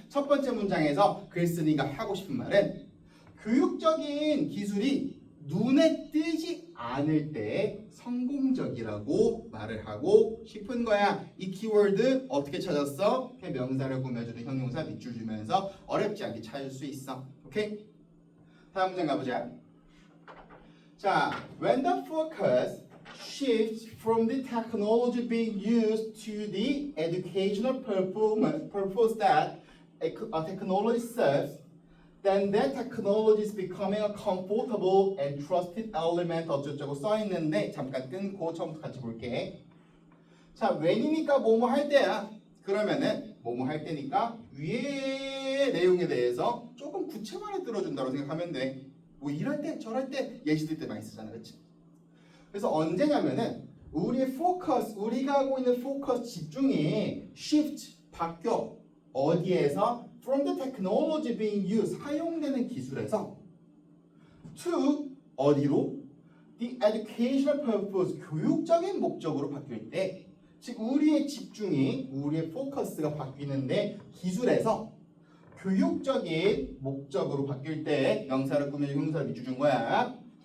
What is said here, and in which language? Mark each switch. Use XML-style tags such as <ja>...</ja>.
<ko>첫 번째 문장에서 글쓴이가 하고 싶은 말은 교육적인 기술이 눈에 띄지 않을 때 성공적이라고 말을 하고 싶은 거야. 이 키워드 어떻게 찾았어? 명사를 꾸며주는 형용사 밑줄 주면서 어렵지 않게 찾을 수 있어. 오케이? 다음 문장 가보자.</ko> <en>자, when the focus shifts from the technology being used to the educational purpose that a technology serves, then that technology is becoming a comfortable and trusted element</en> <ko>어쩌고 써있는데 잠깐 끊고 처음부터 같이 볼게. 자, when이니까 뭐뭐 할 때야. 그러면은 뭐뭐 할 때니까 위의 내용에 대해서 조금 구체만에 들어준다고 생각하면 돼. 뭐 이럴 때 저럴 때 예시들 때 많이 쓰잖아. 그치? 그래서 언제냐면은 우리의 포커스, 우리가 하고 있는 포커스 집중이 shift, 바뀌어. 어디에서?</ko> <en>From the technology being used,</en> <ko>사용되는 기술에서</ko> <en>to,</en> <ko>어디로?</ko> <en>The educational purpose,</en> <ko>교육적인 목적으로 바뀔 때 즉 우리의 집중이, 우리의 포커스가 바뀌는데 기술에서 교육적인 목적으로 바뀔 때 명사를 꾸며서 형용사를 밑줄 준 거야.</ko>